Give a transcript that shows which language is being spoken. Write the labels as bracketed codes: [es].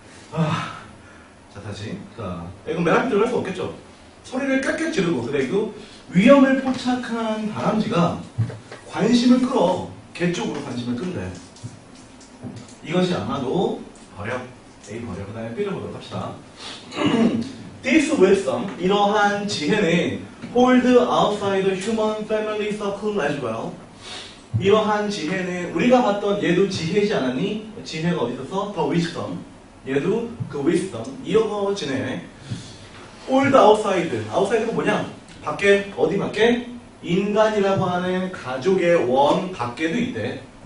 [ko] 자, 다시. 자, 이건 맨 앞에 들어갈 수 없겠죠? 소리를 깍깍 지르고, 그리고 위험을 포착한 다람쥐가 관심을 끌어. 개 쪽으로 관심을 끈대. 이것이 아마도 버려. A 버려. 그 다음에 B를 보도록 합시다. [en] This wisdom, [ko] 이러한 지혜는 [en] hold outside the human family circle as well. [ko] 이러한 지혜는 우리가 봤던 얘도 지혜지 않았니? 지혜가 어디 있었어? 더 wisdom. 얘도 그 wisdom. 이거 지네. [en] old outside. [ko] outside가 뭐냐? 밖에, 어디 밖에? 인간이라고 하는 가족의 원 밖에도 있대.